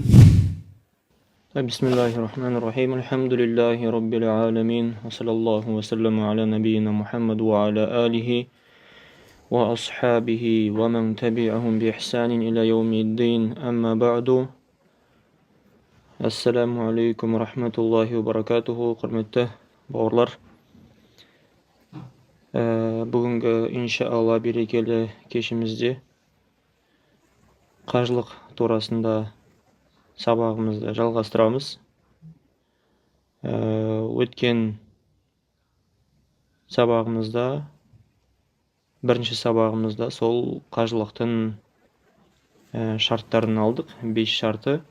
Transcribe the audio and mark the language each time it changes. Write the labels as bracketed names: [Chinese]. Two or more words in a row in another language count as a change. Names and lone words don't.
[Arabic] بسم الله الرحمن الرحيم الحمد لله رب العالمين وصلى الله وسلم على نبينا محمد وعلى آله وأصحابه ومن تبعهم بإحسان إلى يوم الدين أما بعد السلام عليكم ورحمة الله وبركاته [Kazakh] құрметті бауырлар, бүгінгі иншаалла берекелі кешімізде қажылық турасында сабағымызды жалғастырамыз. Өткен сабағымызда, бірінші сабағымызда сол қажылықтың шарттарын алдық, 5 шарты,